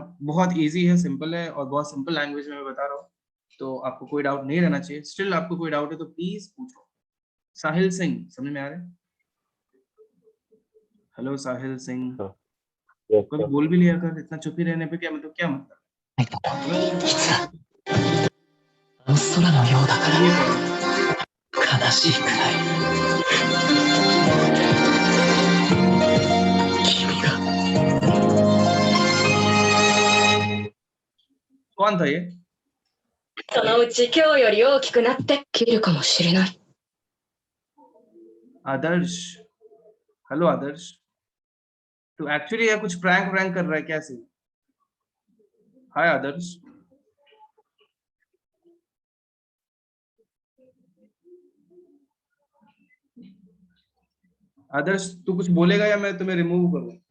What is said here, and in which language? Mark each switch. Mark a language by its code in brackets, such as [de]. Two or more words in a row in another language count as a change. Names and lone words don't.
[hi] बहुत इजी है, सिंपल है, और बहुत [en] simple language [hi] में मैं बता रहा हूँ, तो आपको कोई डाउट नहीं रहना चाहिए। स्टिल आपको कोई डाउट है तो प्लीज पूछो। साहिल सिंह, समझ में आ रहा है? हेलो साहिल सिंह, कभी बोल भी लिया कर, इतना चुप ही रहने पे क्या मतलब, क्या मतलब? [ja] 空のようだから [hi] ये करो। [ja] 悲しいくらい君が [hi] कौन था ये? [ja] そのうち今日より大きくなって切るかもしれない。 [hi] आदर्श, हेलो आदर्श, तो एक्चुअली ये कुछ प्रैंक कर रहा है क्या सी? हाय आदर्श, आदर्श तू कुछ बोलेगा या मैं तुम्हें रिमूव करूं?